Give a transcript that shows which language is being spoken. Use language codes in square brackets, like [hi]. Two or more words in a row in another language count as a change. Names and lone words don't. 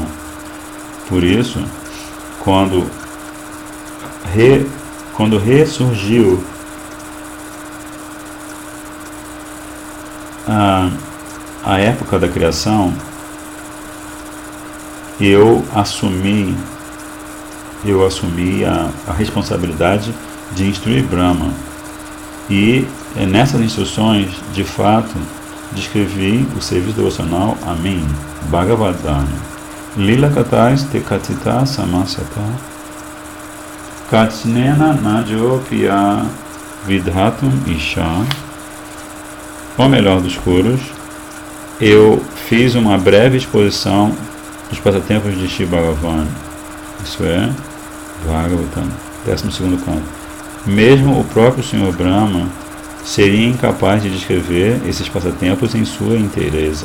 [pt] Por isso, quando ressurgiu a época da criação, eu assumi a responsabilidade de instruir Brahma. E nessas instruções, de fato, descrevi o serviço devocional a mim, Bhagavadana. [sa] लीला कथास् ते कथिता समस्यत कार्त्स्न्येन नजोप्य विधातुम् ईश. [pt] O melhor dos coros, eu fiz uma breve exposição dos passatempos de Shri Bhagavan. Isso é Bhagavatam, 12º canto. Mesmo o próprio Senhor Brahma seria incapaz de descrever esses passatempos em sua inteireza.